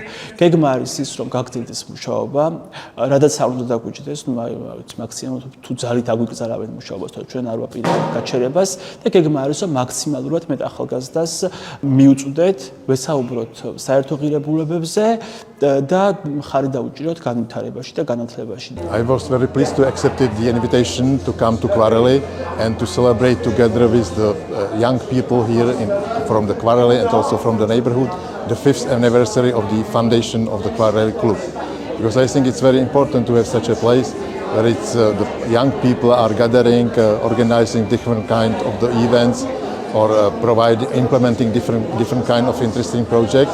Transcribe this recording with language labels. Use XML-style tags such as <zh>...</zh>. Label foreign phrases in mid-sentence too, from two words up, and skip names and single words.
<ka>გეგმა არის ის, რომ გაგრძელდეს მუშაობა, რადგან არ უნდა გვიჭდეს, ნუ მაქსიმუმ თუ ძალით აგვიკრძალავენ მუშაობას, თორე ჩვენ არ ვაპირებთ გაჩერებას და გეგმა არის რომ მაქსიმალურად მეტ ახალგაზრდას მიუწვდეთ, ვესაუბროთ საერთო ღირებულებებზე და ხარი დაუჭიროთ განვითარებაში და განათლებაში.</ka> <en>I was very pleased to accept the invitation to come to Quarrelli and to celebrate together with the young people here from the Quarrelli and also from the neighborhood the 5th anniversary of the foundation of the Quarrelli Club. Because I think it's very important to have such a place where it's the young people are gathering, organizing different kind of the events or implementing different kind of interesting projects.</en>